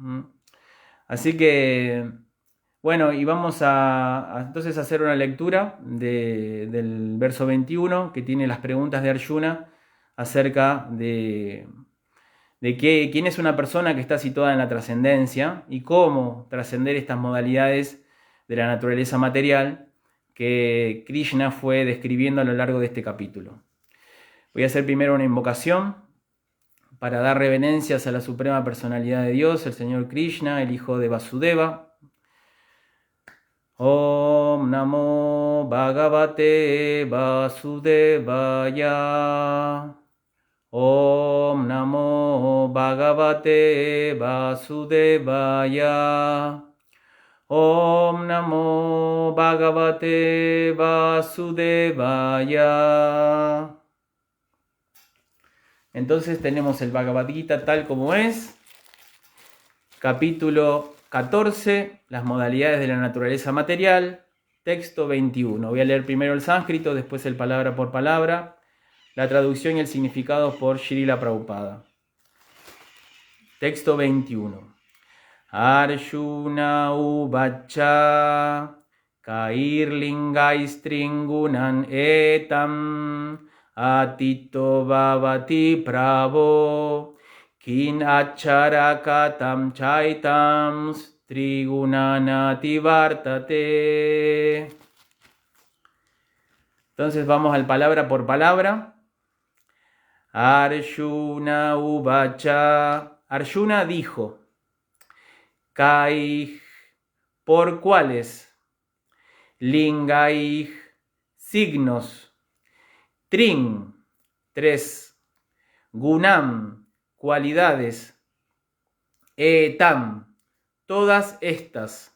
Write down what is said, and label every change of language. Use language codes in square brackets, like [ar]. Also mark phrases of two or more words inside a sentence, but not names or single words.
[es] Así que, bueno, y vamos entonces a hacer una lectura del verso 21, que tiene las preguntas de Arjuna acerca de quién es una persona que está situada en la trascendencia y cómo trascender estas modalidades de la naturaleza material que Krishna fue describiendo a lo largo de este capítulo. Voy a hacer primero una invocación para dar reverencias a la Suprema Personalidad de Dios, el Señor Krishna, el Hijo de Vasudeva. [sa] ॐ नमो भगवते वासुदेवाय. ॐ नमो भगवते वासुदेवाय. ॐ नमो भगवते वासुदेवाय. [es] Entonces tenemos el Bhagavad Gita tal como es, capítulo 14, las modalidades de la naturaleza material, texto 21. Voy a leer primero el sánscrito, después el palabra por palabra, la traducción y el significado por Srila Prabhupada. Texto 21. [sa] अर्जुन उवाच कैर्लिङ्गैस्त्रीन्गुणान् एतान् अतीतो भवति प्रभो किम् आचारःकथं चैतांस् त्रीन्गुणानति वर्तते. [es] Entonces vamos al palabra por palabra. [sa] अर्जुन उवाच. [es] Arjuna dijo: Kaij, ¿por cuáles? Lingaij, signos. Trin, 3. Gunam, cualidades. Etam, todas estas.